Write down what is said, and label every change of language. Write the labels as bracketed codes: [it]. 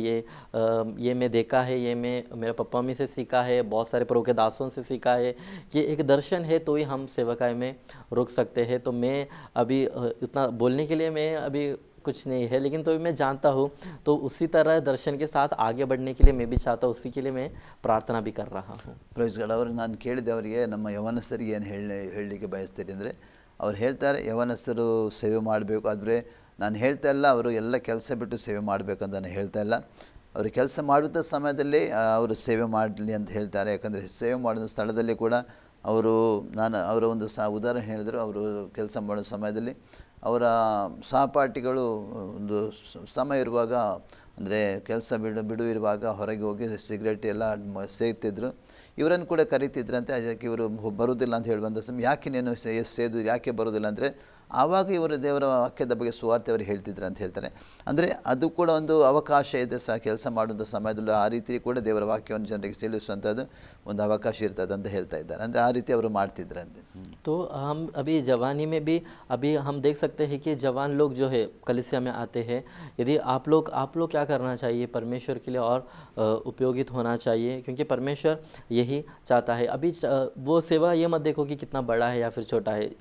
[hi] ये मैं देखा है, ये मैं मेरे पप्पा मम्मी से सीखा है, बहुत सारे प्रभु के दासों से सीखा है कि एक दर्शन है तो ही हम सेवकाई में रुक सकते हैं। तो मैं अभी इतना बोलने के लिए मैं अभी कुछ नहीं है, लेकिन तो मैं जानता हूँ, तो उसी तरह दर्शन के साथ आगे बढ़ने के लिए मैं भी चाहता हूँ, उसी के लिए मैं प्रार्थना भी कर रहा हूँ। [en] Praise God. [kn] ಅವರು ನಾನು ಕೇಳಿದೆ ಅವರಿಗೆ, ನಮ್ಮ ಯವನಸ್ಥರಿಗೆ ಏನು ಹೇಳಲಿಕ್ಕೆ ಬಯಸ್ತೀರಿ ಅಂದರೆ, ಅವ್ರು ಹೇಳ್ತಾರೆ ಯವನಸ್ಥರು ಸೇವೆ ಮಾಡಬೇಕು, ಆದರೆ ನಾನು ಹೇಳ್ತಾ ಇಲ್ಲ ಅವರು ಎಲ್ಲ ಕೆಲಸ ಬಿಟ್ಟು ಸೇವೆ ಮಾಡಬೇಕಂತ ನಾನು ಹೇಳ್ತಾ ಇಲ್ಲ. ಅವರು ಕೆಲಸ ಮಾಡುತ್ತ ಸಮಯದಲ್ಲಿ ಅವರು ಸೇವೆ ಮಾಡಲಿ ಅಂತ ಹೇಳ್ತಾರೆ. ಯಾಕಂದರೆ ಸೇವೆ ಮಾಡಿದ ಸ್ಥಳದಲ್ಲಿ ಕೂಡ ಅವರ ಒಂದು ಉದಾಹರಣೆ ಹೇಳಿದರು. ಅವರು ಕೆಲಸ ಮಾಡೋ ಸಮಯದಲ್ಲಿ ಅವರ ಸಹಪಾಠಿಗಳು ಒಂದು ಸಮಯ ಇರುವಾಗ, ಅಂದರೆ ಕೆಲಸ ಬಿಡು ಇರುವಾಗ ಹೊರಗೆ ಹೋಗಿ ಸಿಗರೇಟ್ ಎಲ್ಲ ಸೇಗ್ತಿದ್ರು. ಇವರನ್ನು ಕೂಡ ಕರೀತಿದ್ರಂತೆ. ಅದಕ್ಕೆ ಇವರು ಬರೋದಿಲ್ಲ ಅಂತ ಹೇಳಿ ಬಂದ ಸಮಯ, ಯಾಕೆ ನೀನು ಸೇದು ಯಾಕೆ ಬರೋದಿಲ್ಲ ಅಂದರೆ, ಆವಾಗ ಇವರು ದೇವರ ವಾಕ್ಯದ ಬಗ್ಗೆ ಸುವಾರ್ತೆ ಅವರು ಹೇಳ್ತಿದ್ರು ಅಂತ ಹೇಳ್ತಾರೆ. ಅಂದರೆ ಅದು ಕೂಡ ಒಂದು ಅವಕಾಶ ಇದೆ ಕೆಲಸ ಮಾಡುವಂಥ ಸಮಯದಲ್ಲೂ ಆ ರೀತಿ ಕೂಡ ದೇವರ ವಾಕ್ಯವನ್ನು ಜನರಿಗೆ ತಿಳಿಸುವಂಥದ್ದು ಒಂದು ಅವಕಾಶ ಇರ್ತದೆ ಅಂತ ಹೇಳ್ತಾ ಇದ್ದಾರೆ. ಅಂದರೆ ಆ ರೀತಿ ಅವರು ಮಾಡ್ತಿದ್ರಂತೆ. [hi] तो हम अभी जवानी में भी अभी हम देख सकते हैं कि जवान लोग जो है कलीसिया में आते हैं। यदि आप लोग क्या करना चाहिए, परमेश्वर के लिए और उपयोगित होना चाहिए, क्योंकि परमेश्वर यही चाहता है। अभी वो सेवा ये मत देखो कि कितना बड़ा है या फिर छोटा है।